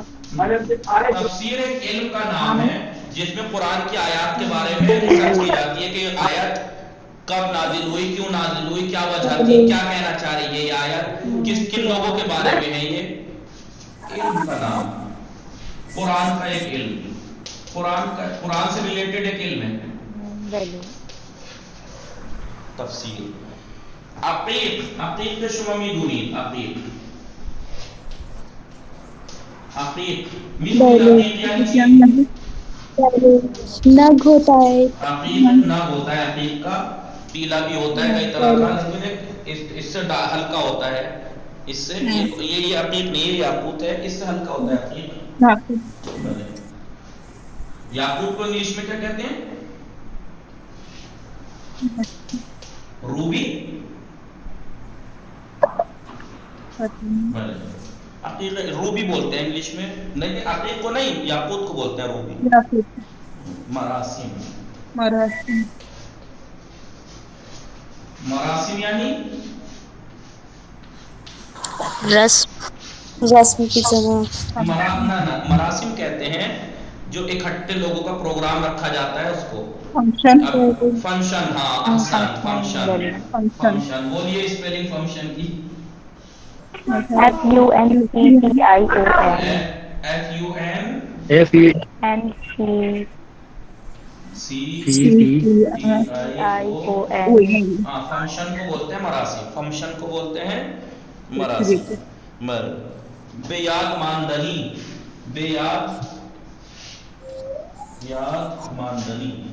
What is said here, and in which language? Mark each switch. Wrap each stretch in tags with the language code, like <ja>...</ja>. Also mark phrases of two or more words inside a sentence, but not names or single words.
<ur>تفسیر ایک علم کا نام ہے جس میں قرآن کی آیات کے بارے میں ریسرچ کی جاتی ہے کہ یہ آیت کب نازل ہوئی، کیوں نازل ہوئی، کیا وجہ تھی، کیا کہنا چاہ رہی ہے یہ آیت، کن لوگوں کے بارے میں ہے. یہ علم کا نام، قرآن کا ایک علم، قرآن سے ریلیٹڈ ایک علم ہے بله تفسیر.</ur> <fa>عقیق، عقیق کے شما میدونید، عقیق، عقیق میدونید عقیق یعنی چی؟</fa> <ur>نگ ہوتا ہے. عقیق نگ ہوتا ہے، عقیق کا پیلا بھی ہوتا ہے کئی طرح کا، لیکن اس سے ہلکا ہوتا ہے، اس سے یہ عقیق نہیں ہے، یاقوت ہے، اس سے ہلکا ہوتا ہے عقیق. یاقوت کو انگلش میں کیا کہتے ہیں؟ روبی. عقیق روبی بولتے ہیں انگلش میں، نہیں عقیق کو نہیں، یاقوت کو بولتے ہیں روبی. مراسم، مراسم یعنی رسم کی جگہ. مراسم کہتے ہیں جو اکٹھے لوگوں کا پروگرام رکھا جاتا ہے اس کو. فنکشن، ہاں احسن، فنکشن، فنکشن بولیے اسپیلنگ فنکشن کی. FUNCTION، FUN NC CTION। ہاں، فنکشن کو بولتے ہیں مراسی، فنکشن کو بولتے ہیں مراسی.</ur> <fa>به‌یاد ماندنی، یاد ماندنی.</fa>